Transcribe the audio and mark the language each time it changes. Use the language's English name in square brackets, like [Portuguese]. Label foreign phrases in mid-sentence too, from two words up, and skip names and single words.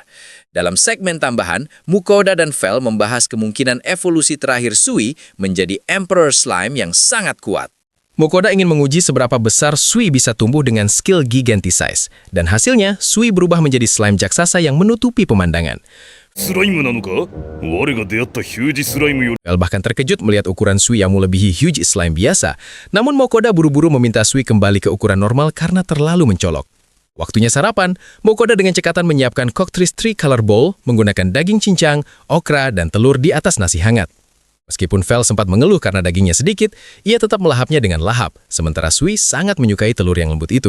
[Indonesian] Dalam segmen tambahan, Mukouda dan Vel membahas kemungkinan evolusi terakhir Sui menjadi Emperor Slime yang sangat kuat. Mukouda ingin menguji seberapa besar Sui bisa tumbuh dengan skill Giganti Size, dan hasilnya Sui berubah menjadi slime jaksasa yang menutupi pemandangan. [Japanese] スライムなのか我が出会ったヒュージスライムより [Indonesian] Vel bahkan terkejut melihat ukuran Sui yang melebihi [English] huge slime [Indonesian] biasa, namun Mukouda buru-buru meminta Sui kembali ke ukuran normal karena terlalu mencolok. Waktunya sarapan, Mukouda dengan cekatan menyiapkan Cocktris Tricolor Bowl menggunakan daging cincang, okra, dan telur di atas nasi hangat. Meskipun Vel sempat mengeluh karena dagingnya sedikit, ia tetap melahapnya dengan lahap, sementara Sui sangat menyukai telur yang lembut itu.